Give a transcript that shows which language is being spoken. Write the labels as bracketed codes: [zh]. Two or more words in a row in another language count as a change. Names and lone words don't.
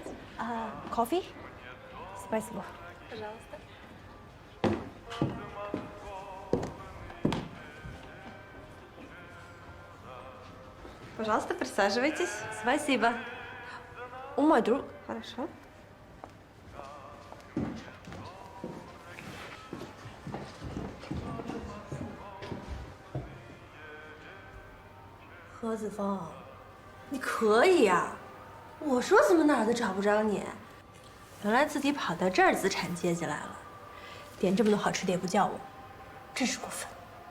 [ru] Кофе? Спасибо. Пожалуйста. Пожалуйста, присаживайтесь. Спасибо. Мой друг. Хорошо. [zh] 何子峰，你可以呀！我说怎么哪儿都找不着你，原来自己跑到这儿资产阶级来了，点这么多好吃的也不叫我，真是过分。